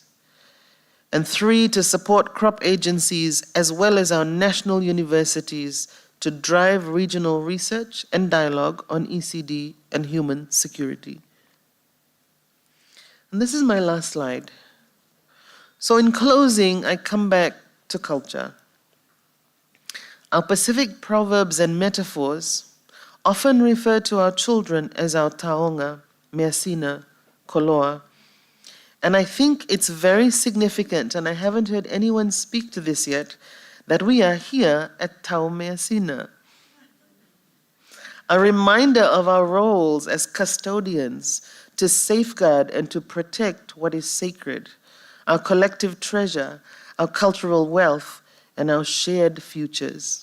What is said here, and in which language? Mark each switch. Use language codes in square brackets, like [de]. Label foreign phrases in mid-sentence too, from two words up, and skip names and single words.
[en] And 3, to support crop agencies as well as our national universities to drive regional research and dialogue on ECD and human security. And this is my last slide. So in closing, I come back to culture. Our Pacific proverbs and metaphors often refer to our children as our taonga, measina, koloa. And I think it's very significant, and I haven't heard anyone speak to this yet, that we are here at Tau Measina. A reminder of our roles as custodians to safeguard and to protect what is sacred, our collective treasure, our cultural wealth, and our shared futures.